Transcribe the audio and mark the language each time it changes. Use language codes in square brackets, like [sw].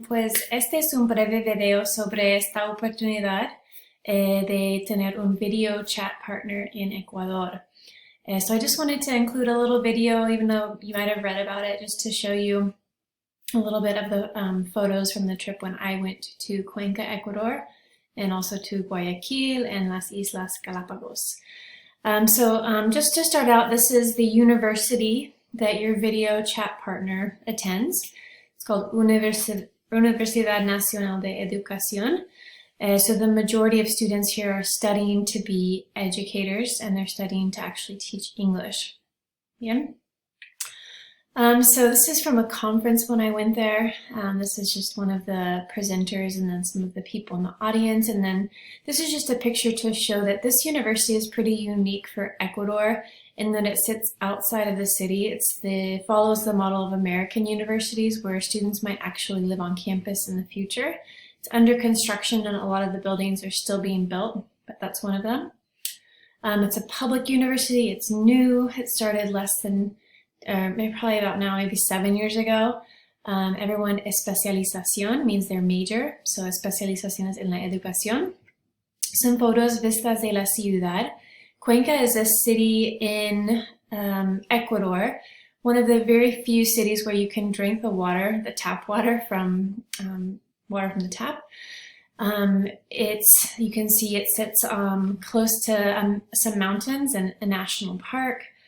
[es] Pues este es un breve video sobre esta oportunidad de tener un [en] video chat partner [es] in Ecuador. [en] So I just wanted to include a little video, even though you might have read about it, just to show you a little bit of the photos from the trip when I went to Cuenca, Ecuador, and also to Guayaquil and las Islas Galapagos. Just to start out, this is the university that your video chat partner attends. It's called Universidad Nacional de Educación. So the majority of students here are studying to be educators, and they're studying to actually teach English. Yeah. So this is from a conference when I went there. This is just one of the presenters and then some of the people in the audience. And then this is just a picture to show that this university is pretty unique for Ecuador in that it sits outside of the city. It follows the model of American universities where students might actually live on campus in the future. It's under construction and a lot of the buildings are still being built, but that's one of them. It's a public university. It's new. It started probably about now, maybe 7 years ago. Everyone especialización means their major, so [es] especialización es en la educación. [en] Some photos [es] vistas de la ciudad. [en] Cuenca is a city in Ecuador, one of the very few cities where you can drink the tap water from the tap. You can see it sits close to some mountains and a national park.